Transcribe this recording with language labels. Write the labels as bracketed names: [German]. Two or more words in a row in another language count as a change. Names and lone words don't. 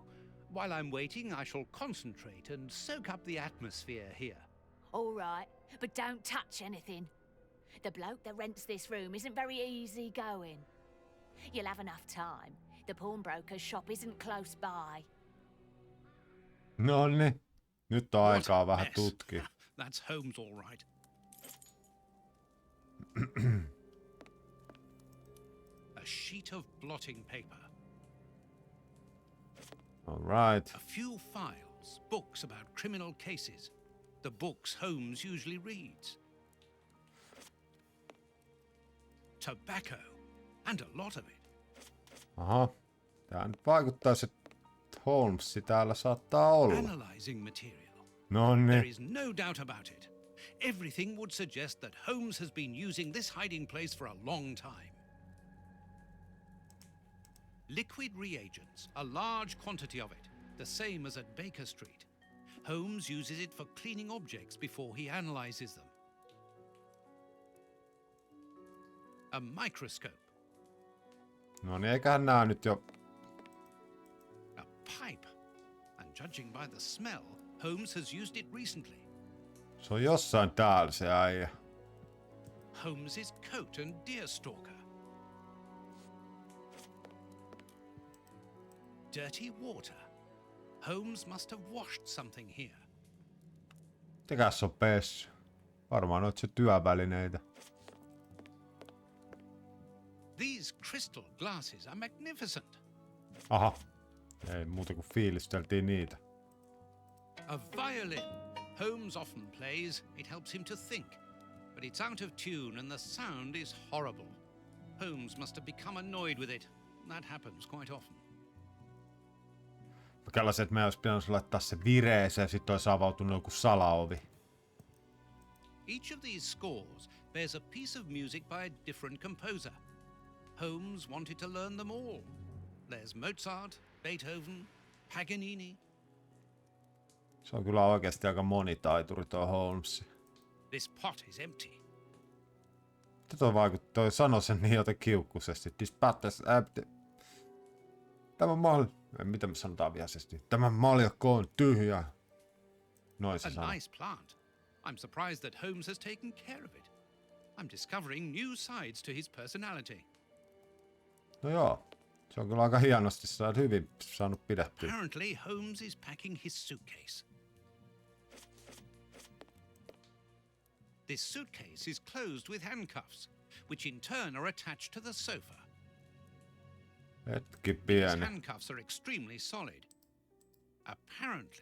[English] While I'm waiting, I shall concentrate and soak up the atmosphere here. All right, but don't touch anything. The bloke that rents this room isn't very easy going. You'll have enough time. The pawnbroker's shop isn't close by. [Finnish] Nonni. Nyt on [English] What [Finnish] aikaa [English] a [Finnish] vähän [English] mess. [Finnish] tutkia. [English] That's Holmes, all right. A sheet of blotting paper. All right. A few files, books about criminal cases. The books Holmes usually reads. Tobacco, and a lot of it. Aha. [Finnish] Tää nyt vaikuttaisi, että Holmes täällä saattaa olla. [English] Analyzing material. [Finnish] Nonni. [English] There is no doubt about it. Everything would suggest that Holmes has been using this hiding place for a long time. Liquid reagents, a large quantity of it, the same as at Baker Street. Holmes uses it for cleaning objects before he analyzes them. A microscope, [Finnish] No niin, eiköhän nää nyt jo... [English] a pipe, and judging by the smell, Holmes has used it recently. [Finnish] Se on jossain täällä se äijä. [English] Holmes's coat and deerstalker. Dirty water. Holmes must have washed something here. [Finnish] Mitäkäs on pessy? Varmaan oot se työvälineitä. [English] These crystal glasses are magnificent. Aha. [Finnish] Ei muuta kuin fiilisteltiin niitä. [English] A violin. Holmes often plays. It helps him to think. But it's out of tune and the sound is horrible. Holmes must have become annoyed with it. That happens quite often. [Finnish] Mä kellasin, että meidän olisi pitänyt laittaa se vireeseen ja sit olisi avautunut joku salaovi. [English] Each of these scores bears a piece of music by a different composer. Holmes wanted to learn them all. There's Mozart, Beethoven, Paganini. [Finnish] Se on kyllä oikeasti aika monitaituri tuo Holmes. [English] This pot is empty. [Finnish] Mitä toi sanoi sen niin joten kiukkuisesti. [English] This pot is empty. [Finnish] Mitä me sanotaan vihaisesti? Tämä maljakko on tyhjä. Noin se [English] A [Finnish] sanoi. [English] nice plant. I'm surprised that Holmes has taken care of it. I'm discovering new sides to his personality. [Finnish] No joo. Se on kyllä aika hienosti hyvin saanut pidettyä. [English] Apparently, Holmes is packing his suitcase. This suitcase is closed with handcuffs, which in turn are attached to the sofa. [Finnish] Hetki [English] These [Finnish] pieni. [English] handcuffs are extremely solid. Apparently,